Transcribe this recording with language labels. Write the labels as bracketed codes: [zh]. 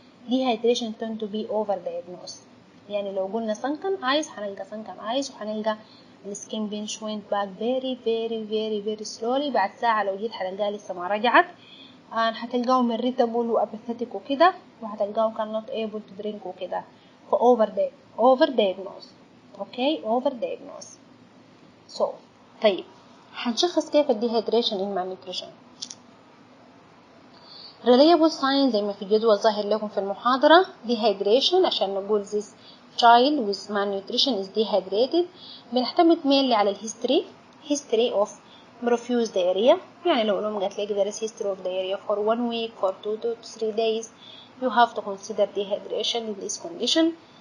[en] Dehydration tend to be overdiagnosed. [ar] يعني لو قلنا [en] sunken eyes هنلقى sunken eyes [ar] وهنلقى السكين بينش [en] went back very slowly. [ar] بعد ساعة لو جيت هتلقاها لسه ما رجعت. هتلقاهم [en] irritable وapathetic [ar] وكده، وهتلقاهم [en] cannot able to drink وكده. overdiagnosed. Okay, overdiagnosed. [ar] So طيب هنشخص كيف الديهيدريشن [en] in malnutrition. reliable signs [ar] زي ما في الجدول ظاهر لكم في المحاضرة. [en] dehydration [ar] عشان نقول [en] this child with malnutrition is dehydrated بنعتمد mainly على history of profuse diarrhea. [ar] يعني لو الأم قالت لك [en] there is history of diarrhea for 1 week, for 2 to 3 days, you have to consider dehydration in this condition.